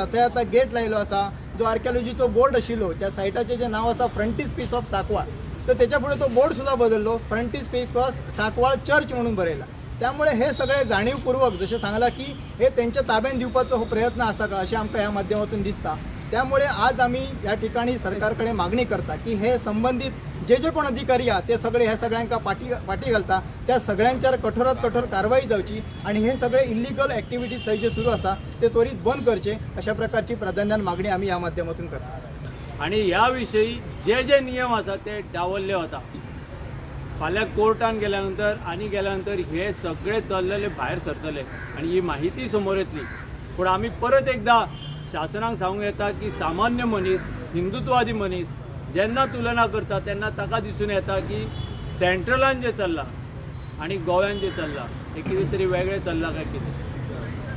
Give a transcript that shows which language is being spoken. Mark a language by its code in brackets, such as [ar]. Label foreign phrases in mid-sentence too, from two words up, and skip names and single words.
[kok] थंय आता गेट लायलो आसा, जो आर्किओलॉजीचो बोर्ड आशिल्लो त्या सायटाचें जे नाव आसा फ्रंटिस्पीस ऑफ सांकवाळ, तर त्याच्या पुढे तो बोर्ड सुद्धा बदललो, फ्रंटिस्पीस ऑफ सांकवाळ चर्च म्हणून बरयला। त्यामुळे हे सगळे जाणीवपूर्वक जसे सांगला की हे त्यांच्या ताब्यान दिवपाचो हो प्रयत्न आसा का अशें आमकां ह्या माध्यमातून दिसता। [mr] त्यामुळे आज आम्ही या ठिकाणी सरकारकडे मागणी करता की हे संबंधित जे कोण अधिकारी आहात ते सगळे ह्या सगळ्यांका पाठी घालता, त्या सगळ्यांच्यावर कठोरात कठोर कारवाई जावची आणि हे सगळे [en] illegal activities [mr] थंय जे सुरू आसा ते त्वरित बंद करचे, अशा प्रकारची प्राधान्यान मागणी आम्ही या माध्यमातून करता। [kok] आणि याविषयी जे नियम आसा ते डावल्ले वता। फाल्यां कोर्टान गेल्यानंतर हे सगळे चल्लेले भायर सरतले आणि ही माहिती समोर येतली। पण आम्ही परत एकदा शासनाक सांगूंक येता की सामान्य मनीस, हिंदुत्ववादी मनीस जेन्ना तुलना करता तेन्ना ताका दिसून येता की सेंट्रलान जे चल्लां आणि गोव्यान जे चल्लां ते कितें तरी वेगळें चल्लां काय कितें।